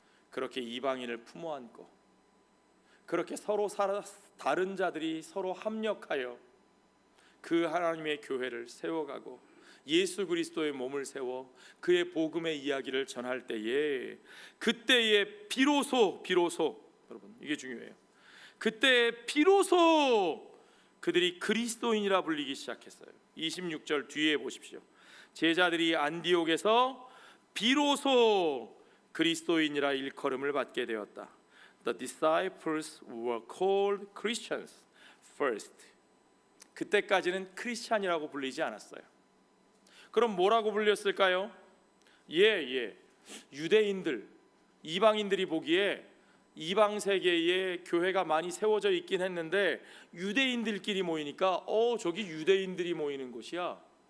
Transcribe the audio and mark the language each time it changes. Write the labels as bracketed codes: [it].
[ko] 그렇게 이방인을 품어 안고, 그렇게 서로 다른 자들이 서로 합력하여 그 하나님의 교회를 세워가고 예수 그리스도의 몸을 세워 그의 복음의 이야기를 전할 때에, 그때에 비로소 여러분, 이게 중요해요. 그때 비로소 그들이 그리스도인이라 불리기 시작했어요. 26절 뒤에 보십시오. 제자들이 안디옥에서 비로소 그리스도인이라 일컬음을 받게 되었다. [en] The disciples were called Christians first. [ko] 그때까지는 크리스찬이라고 불리지 않았어요. 그럼 뭐라고 불렸을까요? 유대인들, 이방인들이 보기에 이방 세계에 교회가 많이 세워져 있긴 했는데 유대인들끼리 모이니까 저기 유대인들이 모이는 곳이야.